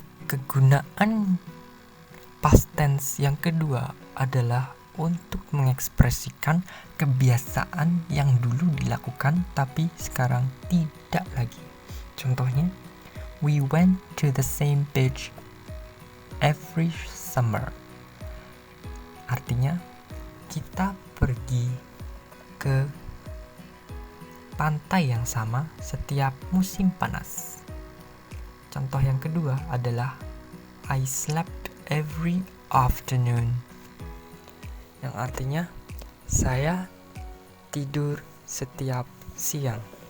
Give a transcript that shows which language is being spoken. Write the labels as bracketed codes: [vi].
[id] Kegunaan past tense yang kedua adalah untuk mengekspresikan kebiasaan yang dulu dilakukan tapi sekarang tidak lagi. Contohnya, [en] we went to the same beach every summer. [id] Artinya, kita pergi ke pantai yang sama setiap musim panas. Contoh yang kedua adalah [en] I slept every afternoon, [id] yang artinya saya tidur setiap siang.